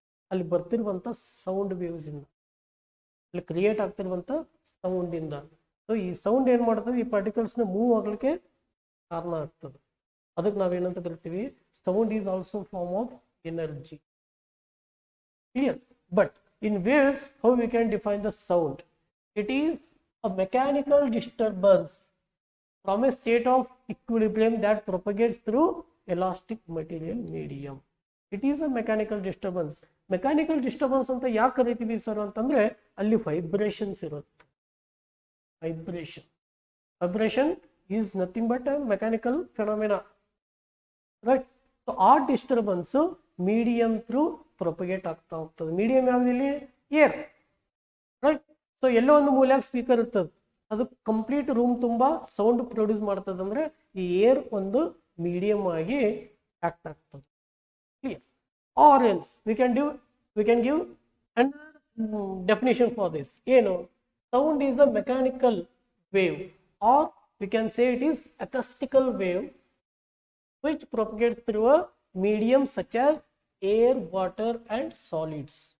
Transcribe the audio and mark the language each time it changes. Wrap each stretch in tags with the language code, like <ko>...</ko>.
<kn>ಅಲ್ಲಿ ಬರ್ತಿರುವಂತ sound waves ಇಂದ, ಅಲ್ಲಿ ಕ್ರಿಯೇಟ್ ಆಗ್ತಿರುವಂತ ಸೌಂಡ್ ಇಂದ. ಸೊ ಈ ಸೌಂಡ್ ಏನ್ ಮಾಡ್ತದೆ, ಈ ಪಾರ್ಟಿಕಲ್ಸ್ ನ ಮೂವ್ ಆಗ್ಲಿಕ್ಕೆ ಕಾರಣ ಆಗ್ತದೆ. ಅದಕ್ಕೆ ನಾವೇನಂತ ಕರಿತೀವಿ,</kn> <en>Sound is also form of energy. Clear? But in waves how we can define the sound? It is a mechanical disturbance from a state of equilibrium that propagates through elastic material medium. It is a mechanical disturbance.</en> <kn>Mechanical disturbance ಅಂತ ಯಾಕೆ ಕರಿತೀವಿ sir ಅಂತಂದ್ರೆ, ಅಲ್ಲಿ vibrations ಇರುತ್ತೆ.</kn> <en>Vibration is nothing but a mechanical phenomena, right?</en> <kn>So ಆ disturbance medium through propagate ಆಗ್ತಾ ಹೋಗ್ತದೆ. Medium ಯಾವ್ದಿಲ್ಲಿ? Air, right? So ಎಲ್ಲೋ ಒಂದು ಮೂಲೆಯಾಗ ಸ್ಪೀಕರ್ ಇರ್ತದೆ, ಅದು ಕಂಪ್ಲೀಟ್ ರೂಮ್ ತುಂಬಾ ಸೌಂಡ್ ಪ್ರೊಡ್ಯೂಸ್ ಮಾಡ್ತದೆ. ಅಂದ್ರೆ ಈ ಏರ್ ಒಂದು ಮೀಡಿಯಂ ಆಗಿ ಆಕ್ಟ್ ಆಗ್ತದೆ.</kn> <en>Clear? Or else we can give another definition for this. ಏನು? Sound is the mechanical wave, or we can say it is acoustical wave which propagates through a medium such as air, water and solids.</en>